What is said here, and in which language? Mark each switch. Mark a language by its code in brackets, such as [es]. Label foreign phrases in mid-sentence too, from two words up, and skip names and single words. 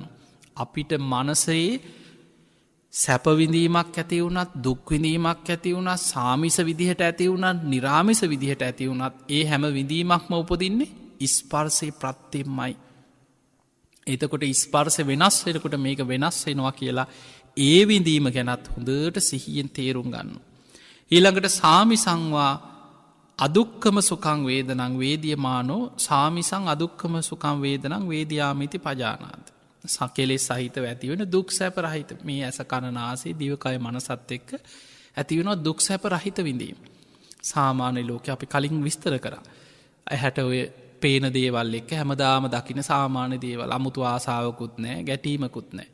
[si] අපිට මනසේ සැපවිඳීමක් ඇති වුණත් දුක්විඳීමක් ඇති වුණත් සාමිස විදිහට ඇති වුණත් නිරාමිස විදිහට ඇති වුණත් ඒ හැම විඳීමක්ම උපදින්නේ ස්පර්ශය ප්‍රත්තිෙන්මයි. එතකොට ස්පර්ශ වෙනස් වෙනකොට මේක වෙනස් වෙනවා කියලා ඒ විඳීම ගැනත් හොඳට සිහියෙන් තේරුම් ගන්න. [pi] ඊළඟට සාමිසංවා අදුක්කම සුකං වේදනං වේදියමානෝ සාමිසං අදුක්කම සුකං වේදනං වේදයාමිති පජානාද. [si] සකෙලෙස් සහිතව ඇතිවෙන දුක් සැප රහිත මේ ඇස කණනාසේ දිවකය මනසත් එක්ක ඇතිවෙනවා දුක් සැප රහිත විඳීම. සාමාන්‍ය ලෝක අපි කලින් විස්තර කරා. ඇහැට ඔය පේන දේවල් එක්ක හැමදාම දකින සාමාන්‍ය දේවල් අමුතු ආසාාවකුත් නෑ ගැටීමකුත් නෑ.